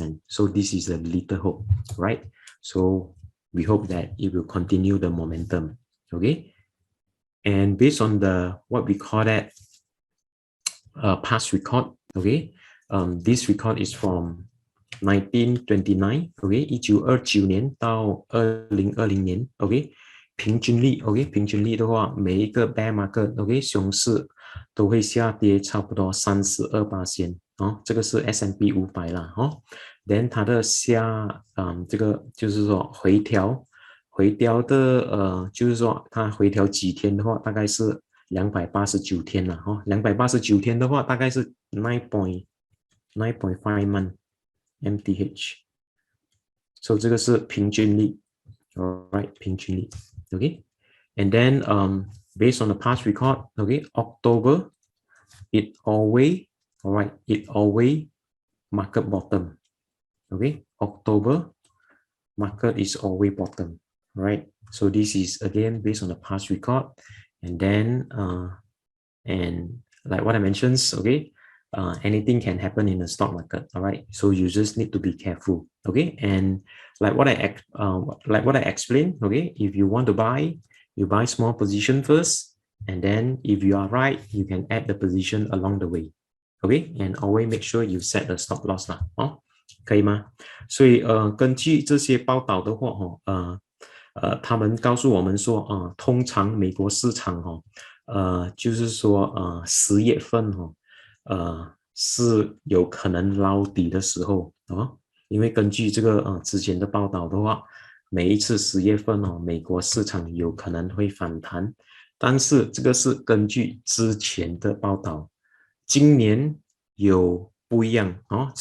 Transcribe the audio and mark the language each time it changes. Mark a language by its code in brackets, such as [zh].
[en] So this is a little hope, right? So we hope that it will continue the momentum. Okay, and based on the what we call that past record. Okay, this record is from 1929. [zh] Okay, 1929年到2020年。 OK， 平均率。 OK， 平均率的话，每一个 bear market，OK， 熊市都会下跌差不多32%哦。这个是 S&P 500啦哦。then 它的这个就是说回调的就是说它回调几天的话，大概是289天了哦。 289天的话，大概是 9.5 month MTH。 So 这个是平均率 ，alright， 平均率 ，OK。 [en] And then based on the past record, okay, October, it always market bottom, okay. October market is always bottom, right? So this is again based on the past record, and then and like what I mentioned, okay, anything can happen in the stock market, all right? So you just need to be careful, okay? And like what I explained, okay, if you want to buy, you buy small position first, and then if you are right, you can add the position along the way, okay? And always make sure you set the stop loss [zh] 啦，哦，可以吗？所以根据这些报道的话，他们告诉我们说，通常美国市场就是说10月份是有可能捞底的时候啊，因为根据这个之前的报道的话，每一次10月份美国市场有可能会反弹，但是这个是根据之前的报道，今年有不一样哦。